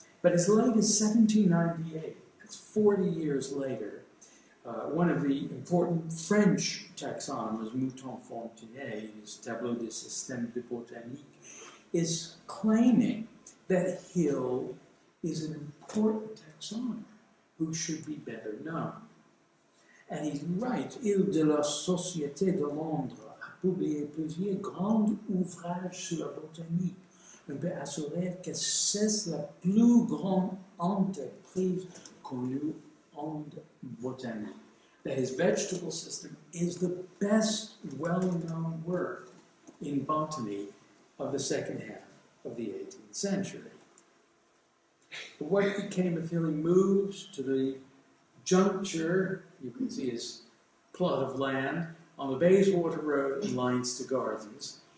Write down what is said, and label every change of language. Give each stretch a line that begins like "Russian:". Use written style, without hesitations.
English: But as late as 1798, that's 40 years later, one of the important French taxonomers, Mouton-Fontenay, in his Tableau des systèmes de botanique, is claiming that Hill is an important taxonomer who should be better known. And he writes,
French: Il de la Société de Londres a publié plusieurs grands ouvrages sur la botanique. On peut assurer que c'est la plus grande entreprise connue en botanique.
English: That his vegetable system is the best well-known work in botany of the second half of the 18th century. But what became of Hill? He moves to the juncture, you can see his plot of land, on the Bayswater Road in Leinster Gardens.